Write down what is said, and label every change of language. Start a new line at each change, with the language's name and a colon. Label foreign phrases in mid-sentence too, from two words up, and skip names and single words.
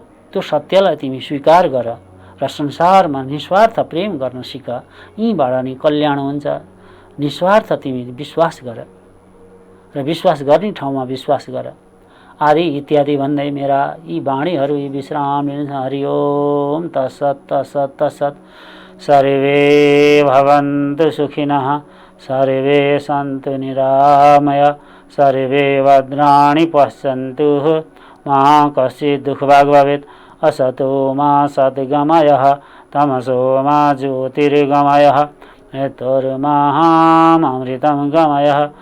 Nepali: त्यो सत्यलाई तिमी स्वीकार गर र संसारमा निस्वार्थ प्रेम गर्न सिक। यहीँबाट नि कल्याण हुन्छ। निस्वार्थ तिमी विश्वास गर र विश्वास गर्ने ठाउँमा विश्वास गर आदि इत्यादि भन्दै मेरा यी वाणीहरू यी विश्राम लिन्छ।
Sanskrit: हरि ओम तत्सत् तत्सत् तत्सत्। सर्वे भवन्तु सुखिनः, सर्वे सन्तु निरामय, सर्वे भद्राणि पश्यन्तु, मा कश्चित् दुःखभाग् भवेत्। असतो मा सद्गमयः, तमसो मा ज्योतिर्गमयः, मृत्युर्मामृतं गमयः।